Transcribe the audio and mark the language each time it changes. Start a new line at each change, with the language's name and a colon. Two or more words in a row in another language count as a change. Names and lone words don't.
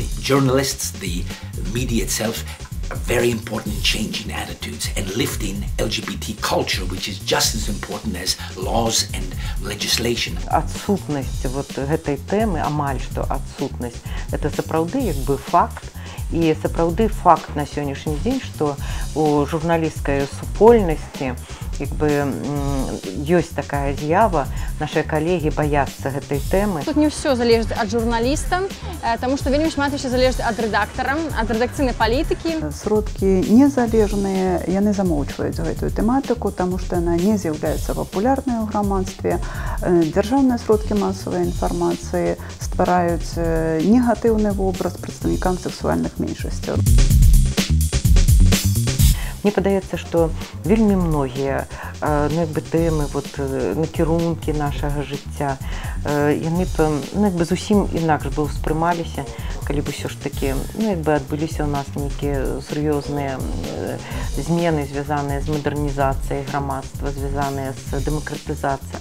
English: journalists, the media itself, a very important change in attitudes and lifting LGBT culture, which is just as important as laws and legislation.
Russian: Отсутность вот этой темы,
Belarusian: амаль што
Russian: отсутность, это
Belarusian: сапраўды як бы факт. І сапраўды факт на сённяшні дзень, што у журналісцкай супольнасці ёсць такая з'ява,
Russian: наши коллеги боятся этой темы. Тут не все залежит от журналиста, потому что
Belarusian: вельмі шмат
Russian: еще залежит от редактора, от
Belarusian: редакцыйнай палітыкі. Сродкі незалежныя, яны замоўчваюць гэтую тэматыку,
Russian: тому что она
Belarusian: не з'яўляецца папулярнай у грамадстве. Дзяржаўныя сродкі масавай інфармацыі ствараюць негатыўны вобраз прадстаўнікам сексуальных меншасцяў. Мне падаецца, што вельмі многія тэмы, накірункі нашага жыцця, яны б зусім інакш бы ўспрымаліся, калі б усё ж такі адбыліся ў нас нейкія сур'ёзныя змены, звязаныя з мадэрнізацыяй грамадства, звязаныя з дэмакратызацыяй.